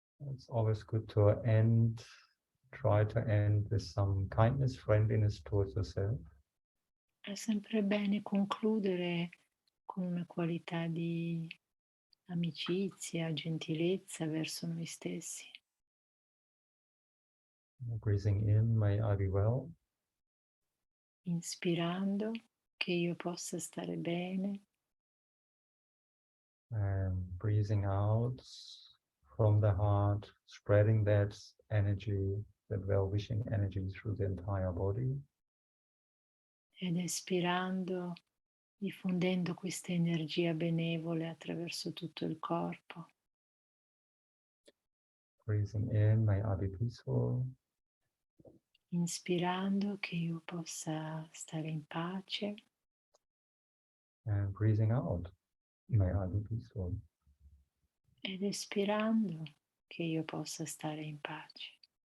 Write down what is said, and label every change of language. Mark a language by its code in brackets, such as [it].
[en] It's always good to end, try to end with some kindness, friendliness towards yourself. [it] È sempre bene concludere con una qualità di amicizia, gentilezza verso noi stessi. [en] Breathing in, may I be well. [it] Inspirando, che io possa stare bene. [en] And breathing out from the heart, spreading that energy, that well-wishing energy through the entire body. [it] Ed espirando, diffondendo questa energia benevole attraverso tutto il corpo. [en] Breathing in, may I be peaceful. [it] Inspirando, che io possa stare in pace. [en] And breathing out, may I be peaceful. [it] Ed espirando, che io possa stare in pace.